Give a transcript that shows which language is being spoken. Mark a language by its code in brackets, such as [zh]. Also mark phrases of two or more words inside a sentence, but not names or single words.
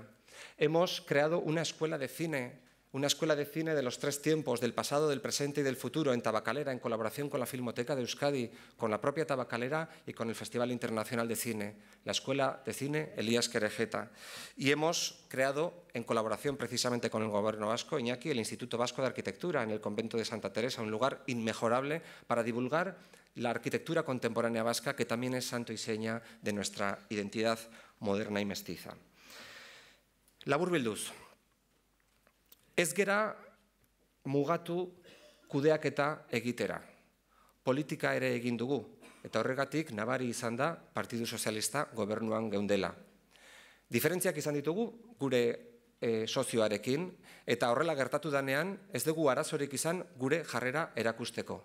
[es] Hemos creado una escuela de cine de los tres tiempos, del pasado, del presente y del futuro, en Tabacalera, en colaboración con la Filmoteca de Euskadi, con la propia Tabacalera y con el Festival Internacional de Cine, la Escuela de Cine Elías Querejeta. Y hemos creado, en colaboración precisamente con el Gobierno vasco, Iñaki, el Instituto Vasco de Arquitectura, en el Convento de Santa Teresa, un lugar inmejorable para divulgar la arquitectura contemporánea vasca, que también es santo y seña de nuestra identidad moderna y mestiza. [eu] Laburbilduz. Ez gera mugatu kudeaketa egitera. Politika ere egin dugu, eta horregatik nabari izan da Partidu Sozialista gobernuan geundela. Diferentziak izan ditugu gure sozioarekin, eta horrela gertatu danean ez dugu arazorik izan gure jarrera erakusteko.